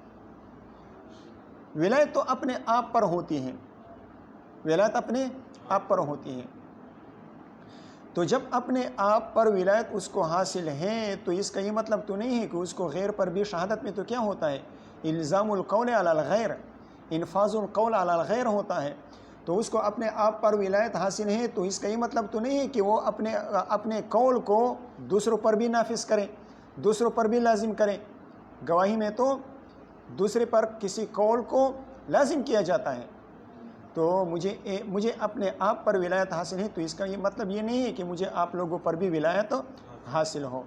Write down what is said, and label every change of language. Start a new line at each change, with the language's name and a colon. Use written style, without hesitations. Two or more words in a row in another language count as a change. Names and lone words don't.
Urdu: ولایت تو اپنے آپ پر ہوتی ہے، ولایت اپنے آپ پر ہوتی ہے. تو جب اپنے آپ پر ولایت اس کو حاصل ہے تو اس کا یہ مطلب تو نہیں ہے کہ اس کو غیر پر بھی، شہادت میں تو کیا ہوتا ہے؟
Arabic: الزام القول علی الغیر، انفاذ القول علی الغیر
Urdu: ہوتا ہے. تو اس کو اپنے آپ پر ولایت حاصل ہے تو اس کا یہ مطلب تو نہیں ہے کہ وہ اپنے قول کو دوسروں پر بھی نافذ کرے، دوسروں پر بھی لازم کرے. گواہی میں تو دوسرے پر کسی قول کو لازم کیا جاتا ہے. تو مجھے اپنے آپ پر ولایت حاصل ہے تو اس کا یہ مطلب یہ نہیں ہے کہ مجھے آپ لوگوں پر بھی ولایت حاصل ہو.